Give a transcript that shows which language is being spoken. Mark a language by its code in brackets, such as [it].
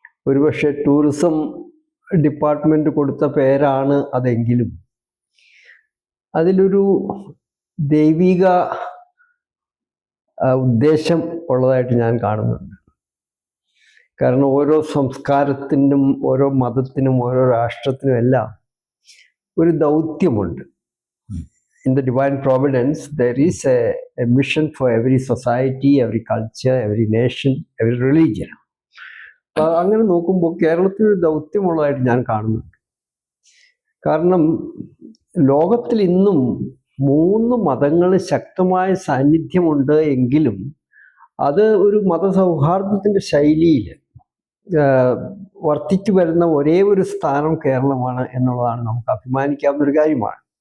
[ml] ഒരുപക്ഷെ tourism department കൊടുത്ത പേരാണ് അതെങ്കിലും അതിലൊരു ദൈവിക ഉദ്ദേശം ഉള്ളതായിട്ട് ഞാൻ കാണുന്നുണ്ട്. കാരണം ഓരോ സംസ്കാരത്തിനും, ഓരോ മതത്തിനും, ഓരോ രാഷ്ട്രത്തിനും എല്ലാം ഒരു ദൗത്യമുണ്ട്. [en] In the divine providence, there is a mission for every society, every culture, every nation, every religion. [ml] അങ്ങനെ നോക്കുമ്പോൾ കേരളത്തിൽ ഒരു ദൗത്യമുള്ളതായിട്ട് ഞാൻ കാണുന്നുണ്ട്. കാരണം ലോകത്തിൽ ഇന്നും 3 മതങ്ങൾ ശക്തമായ സാന്നിധ്യമുണ്ട് എങ്കിലും അത് ഒരു മതസൗഹാർദ്ദത്തിൻ്റെ ശൈലിയിൽ വർദ്ധിച്ചു വരുന്ന ഒരേ ഒരു സ്ഥാനം കേരളമാണ് എന്നുള്ളതാണ് നമുക്ക് അഭിമാനിക്കാവുന്ന ഒരു കാര്യമാണ്.